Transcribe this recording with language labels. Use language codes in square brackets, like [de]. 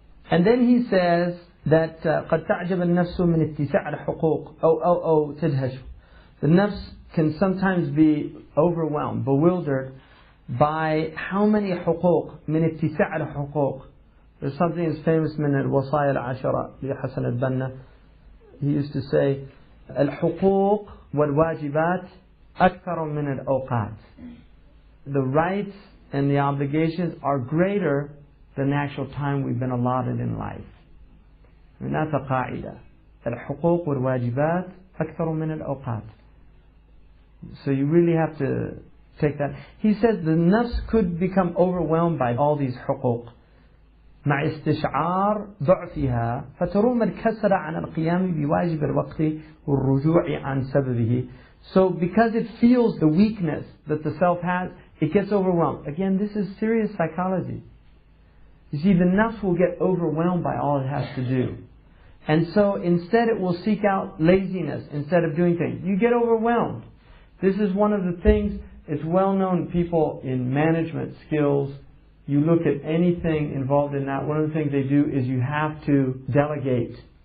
[en] And then he says that [ar] قد تعجب النفس من اتساع الحقوق أو تدهش. [en] The nafs can sometimes be overwhelmed, bewildered by how many [ar] حقوق من اتساع الحقوق. [en] There's something that's famous [ar] من الوصايا العشرة لحسن البنا. [en] He used to say [ar] الحقوق والواجبات أكثر من الأوقات. [en] The rights and the obligations are greater than the actual time we've been allotted in life. I mean, that's a قاعدة. [ar] الحقوق والواجبات أكثر من الأوقات. [en] So you really have to take that. He says the nafs could become overwhelmed by all these [ar] حقوق مع استشعار ضعفها فتروم الكسل عن القيام بواجب الوقت والرجوع عن سببه. [en] So because it feels the weakness that the self has, it gets overwhelmed. Again, this is serious psychology. You see, the nafs will get overwhelmed by all it has to do. And so instead it will seek out laziness instead of doing things. You get overwhelmed. This is one of the things, it's well known, people in management skills, you look at anything involved in that, one of the things they do is you have to delegate.